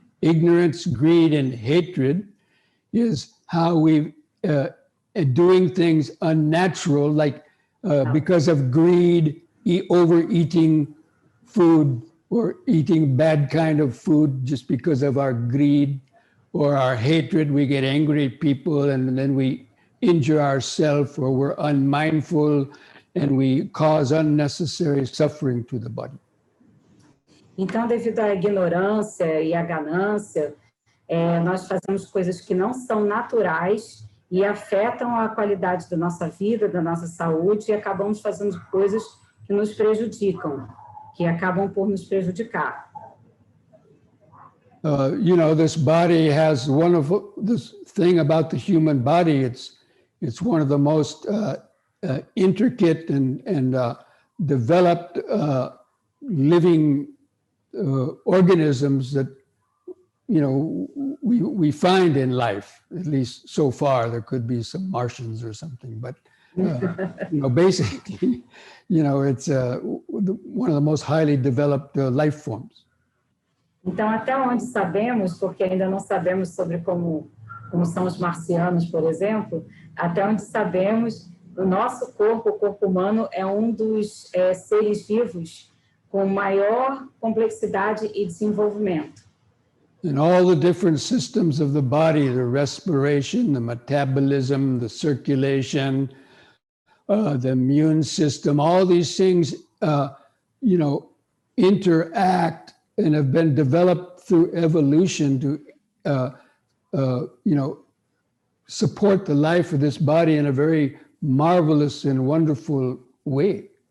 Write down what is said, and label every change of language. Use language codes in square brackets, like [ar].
[en] Ignorance, greed, and hatred is how we doing things unnatural, like because of greed, overeating food or eating bad kind of food just because of our greed or our hatred. We get angry at people and then we injure ourselves, or we're unmindful and we cause unnecessary suffering to the body. [pt] Então, devido à ignorância e à ganância, nós fazemos coisas que não são naturais e afetam a qualidade da nossa vida, da nossa saúde, e acabamos fazendo coisas que nos prejudicam, que acabam por nos prejudicar. [en] You know, this body has this thing about the human body. It's one of the most intricate and developed living organisms that, you know, we find in life, at least so far. There could be some Martians or something, but you know, basically, you know, it's one of the most highly developed life forms. [pt] Então, até onde sabemos, porque ainda não sabemos sobre como são os marcianos, por exemplo, até onde sabemos, o nosso corpo, o corpo humano, é um dos seres vivos com maior complexidade e desenvolvimento. [en] And all the different systems of the body, the respiration, the metabolism, the circulation, the immune system, all these things, you know, interact and have been developed through evolution to, you know, support the life of this body in a very marvelous and wonderful way.